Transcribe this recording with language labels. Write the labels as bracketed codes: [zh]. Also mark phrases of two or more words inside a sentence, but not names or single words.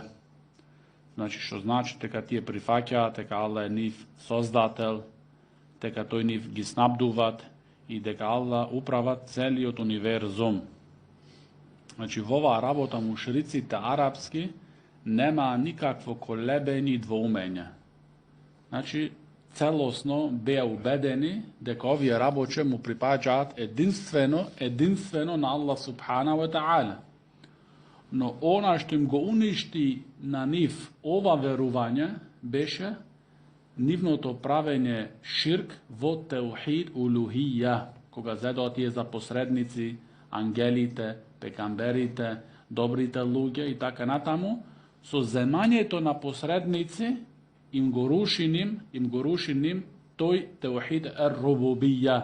[mk] Значи, што значи дека тие прифаќаат дека Аллах е нив создател, дека тој нив ги снабдуват и дека Аллах управа целиот универзум. Значи, во оваа работа мушриците арапски нема никакво колебење и двоумење. Значи, целосно беа убедени дека овие работи му припаѓаат единствено на Аллах [ar] سبحانه وتعالى. [mk] Но она што им го уништи на нив ова верување беше нивното правење ширк во [ar] توحيد الألوهية, [mk] кога зедоа тие за посредници, ангелите, пекамберите, добрите луѓе и така натаму, со земањето на посредници им го руши ним тој [ar] توحيد الربوبية.